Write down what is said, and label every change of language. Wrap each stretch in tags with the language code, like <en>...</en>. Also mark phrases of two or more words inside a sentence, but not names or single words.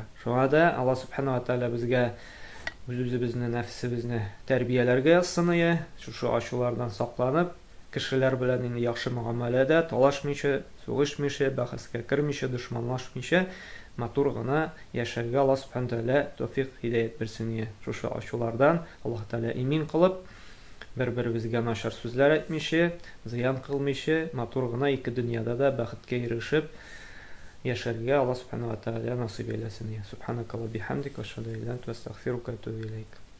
<tt>Шуңа да</tt> <ar>الله سبحانه وتعالى</ar> <tt>безгә үз-үзебезне, нәфсебезне тәрбияләргә язсын, шушы ачулардан сакланып, кешеләр белән инде яхшы муамәләдә, талашмыйча, сугышмыйча, бәхәскә кирмичә, дошманлашмыйча, матур гына яшәргә</tt> <ar>الله سبحانه تعالى</ar> <tt>тәүфыйк, һидаят берсен. Шушы ачулардан Аллаһ тааля имин кылып, бер-беребезгә начар сүзләр әйтмичә, зыян кылмыйча, матур гына ике дөньяда да бәхеткә ирешеп яшәргә</tt> <ar>الله سبحانه وتعالى</ar> <tt>насыйп әйләсен.</tt> <ar>سبحانك اللهم بحمدك وأشهد أن لا إله إلا أنت أستغفرك وأتوب إليك.</ar>